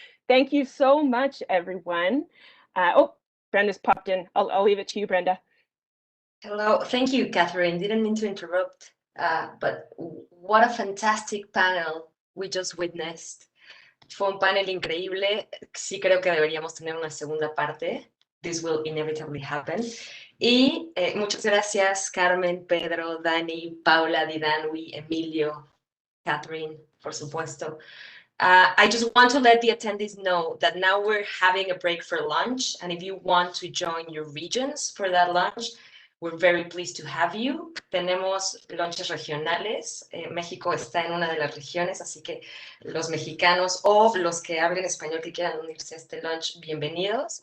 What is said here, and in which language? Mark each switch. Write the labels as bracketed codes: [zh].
[en] Thank you so much, everyone. Oh, Brenda's popped in. I'll leave it to you, Brenda. Hello, thank you, Catherine. Didn't mean to interrupt, but what a fantastic panel we just witnessed. [es] Fue un panel increíble. Sí creo que deberíamos tener una segunda parte. [en] This will inevitably happen. [es] Y muchas gracias, Carmen, Pedro, Dani, Paula, Didanwi, Emilio, Catherine, por supuesto. [en] I just want to let the attendees know that now we're having a break for lunch, and if you want to join your regions for that lunch, we're very pleased to have you. [es] Tenemos lunches regionales. México está en una de las regiones, así que los mexicanos o los que hablen español que quieran unirse a este lunch, bienvenidos.